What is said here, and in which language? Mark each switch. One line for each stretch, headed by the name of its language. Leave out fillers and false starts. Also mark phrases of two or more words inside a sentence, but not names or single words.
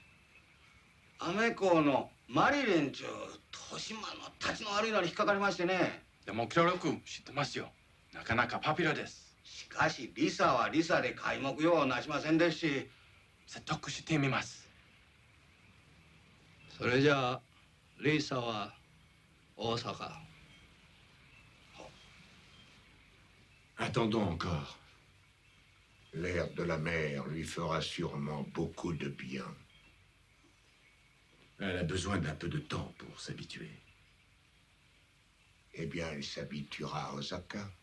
Japanese: アメ公のマリリンちゅう豊島の立ちの悪いのに引っかかりましてね。でも協力知ってますよ。なかなかパピュラです。しかしリサはリサで皆目用をなしませんですし。説得してみます。それじゃあリサは大阪。
French: Attendons encore. L'air de la mer lui fera sûrement beaucoup de bien. Elle a besoin d'un peu de temps pour s'habituer. Eh bien, elle s'habituera à Osaka.